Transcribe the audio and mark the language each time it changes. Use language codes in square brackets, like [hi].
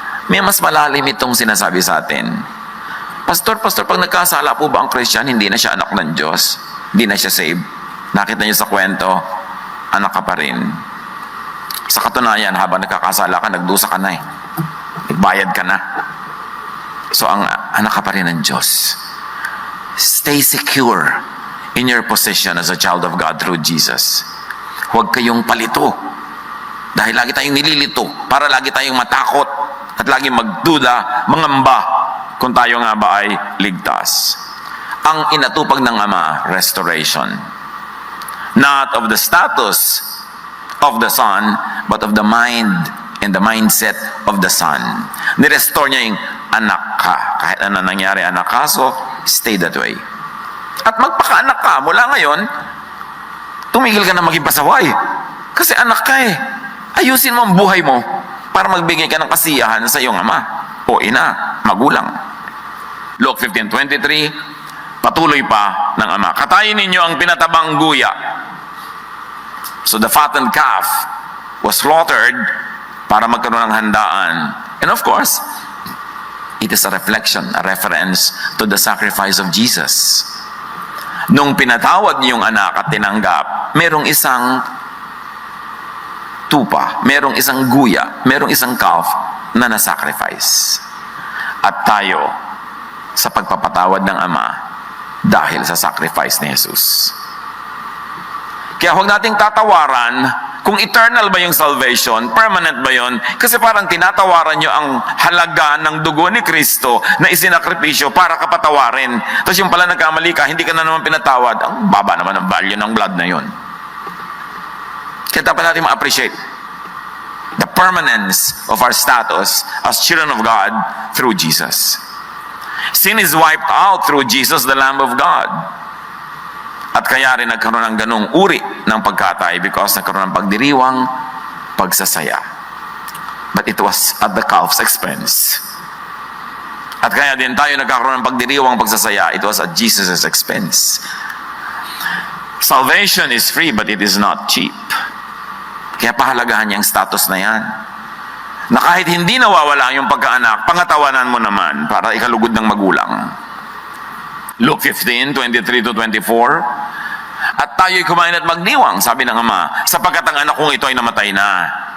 [tl] May mas malalim itong sinasabi sa atin. Pastor, pag nagkasala po ba ang Christian, hindi na siya anak ng Diyos? Hindi na siya saved? Nakita niyo sa kwento, anak ka pa rin. Sa katunayan, habang nagkakasala ka, nagdusa ka na eh. Nagbayad ka na. So, ang anak ka pa rin ng Diyos. [en] Stay secure in your position as a child of God through Jesus. [tl] Huwag kayong palito. Dahil lagi tayong nililito, para lagi tayong matakot at lagi magduda, mangamba, kung tayo nga ba ay ligtas. Ang inatupag ng Ama, restoration. [en] Not of the status of the Son, but of the mind and the mindset of the Son. [tl] Nirestore niya yung anak ka. Kahit ano nangyari, anak ka, so stay that way. At magpaka-anak ka, mula ngayon, tumigil ka na maging pasaway. Kasi anak ka eh. Ayusin mo ang buhay mo para magbigay ka ng kasiyahan sa iyong ama o ina, magulang. Luke 15:23, patuloy pa ng ama, katayin ninyo ang pinatabang guya. [en] So the fattened calf was slaughtered [tl] para magkaroon ng handaan. [en] And of course, it is a reflection, a reference to the sacrifice of Jesus. [tl] Nung pinatawad niyong anak at tinanggap, merong isang tupa, merong isang guya, merong isang calf na nasacrifice. At tayo, sa pagpapatawad ng Ama, dahil sa sacrifice ni Jesus. Kaya huwag nating tatawaran kung eternal ba yung salvation, permanent ba yun? Kasi parang tinatawaran nyo ang halaga ng dugo ni Kristo na isinakripisyo para kapatawarin. Tapos yung pala nagkamali ka, hindi ka na naman pinatawad. Ang baba naman ang value ng blood na yun. Kaya dapat natin ma-appreciate [en] the permanence of our status as children of God through Jesus. Sin is wiped out through Jesus, the Lamb of God. [tl] At kaya rin nagkaroon ng ganung uri ng pagkatay because nagkaroon ng pagdiriwang, pagsasaya. [en] But it was at the calf's expense. [tl] At kaya din tayo nagkakaroon ng pagdiriwang, pagsasaya. [en] It was at Jesus' expense. Salvation is free but it is not cheap. [tl] Kaya pahalagahan niya ang status na yan. Na kahit hindi nawawala yung pagkaanak, pangatawanan mo naman para ikalugod ng magulang. Luke 15:23-24. At tayo'y kumain at magdiwang, sabi ng Ama, sapagkat ang anak kong ito ay namatay na.